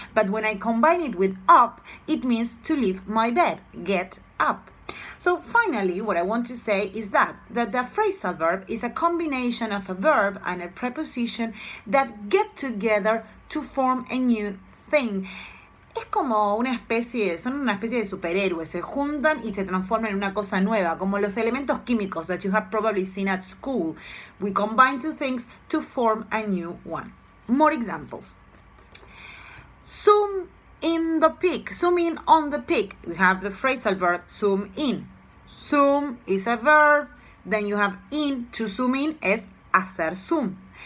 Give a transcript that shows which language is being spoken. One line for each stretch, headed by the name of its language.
English: But when I combine it with up, it means to leave my bed, get up. So finally, what I want to say is that the phrasal verb is a combination of a verb and a preposition that get together to form a new thing.
Spanish: Es como son una especie de superhéroes, se juntan y se transforman en una cosa nueva, como los elementos químicos
English: that you have probably seen at school. We combine two things to form a new one. More examples. Zoom in the pic, zoom in on the pic. We have the phrasal verb zoom in. Zoom is a verb, then you have in, to zoom in
Spanish: es hacer zoom.